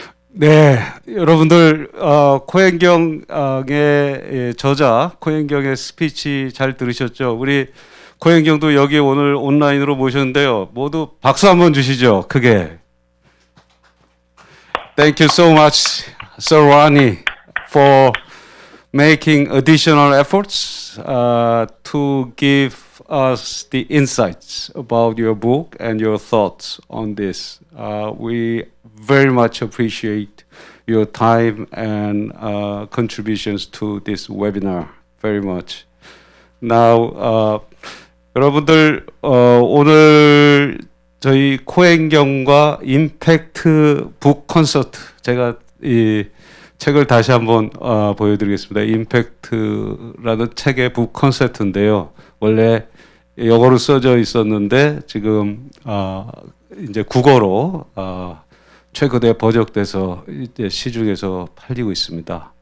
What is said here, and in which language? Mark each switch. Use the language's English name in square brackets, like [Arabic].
[Korean] 네, 여러분들 코헨경의 저자, 코헨경의 스피치 잘 들으셨죠? 우리 코헨경도 여기 오늘 온라인으로 모셨는데요. 모두 박수 한번 주시죠, 크게. [English] Thank you so much, Sir Ronnie, for making additional efforts to give us the insights about your book and your thoughts on this. We very much appreciate your time and contributions to this webinar very much. Now, [Korean] 여러분들 오늘 저희 코헨경과 임팩트 북콘서트, 제가 이 책을 다시 한번 보여드리겠습니다. 임팩트라는 책의 북콘서트인데요. 원래 영어로 써져 있었는데 지금 이제 국어로 최근에 번역돼서 이제 시중에서 팔리고 있습니다.